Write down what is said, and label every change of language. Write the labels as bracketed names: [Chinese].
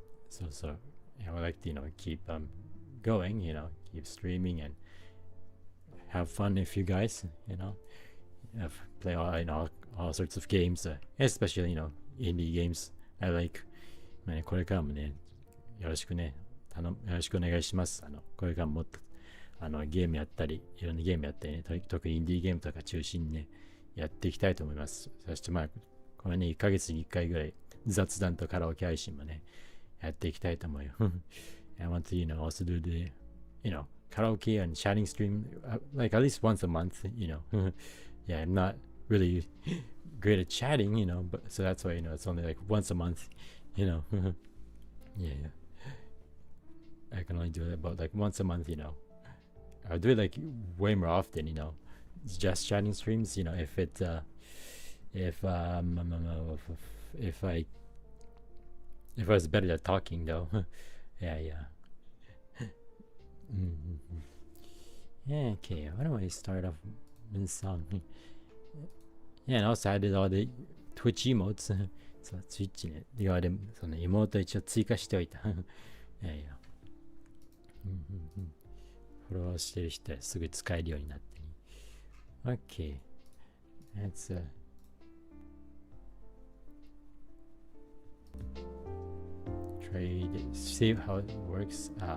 [English] So I would like to, keep going, keep streaming and have fun with you guys, play all sorts of games, especially, indie games I like. [Japanese] これからもね、よろしくお願いします。これからもっとゲームやったり、いろんなゲームやったりね、特にインディーゲームとか中心にね、やっていきたいと思います。そしてこれね、1ヶ月に1回ぐらい雑談とカラオケ配信もね、やっていきたいと思うよ。 [English] I want to, also do the, karaoke and chatting stream, like at least once a month, Yeah, I'm not really great at chatting, but so that's why, it's only like once a month, Yeah. I can only do it about like once a month, I'll do it like way more often, just chatting streams, if I was better at talking though. Yeah. Yeah, okay, why don't I start off with a song? Yeah, and also I did all the Twitch emotes. [Japanese] そう、Twitch ね。ではでも、その妹一応追加しておいた。いや。フォローしてる人はすぐ使えるようになってね。 [English] Okay. Let's try to see how it works.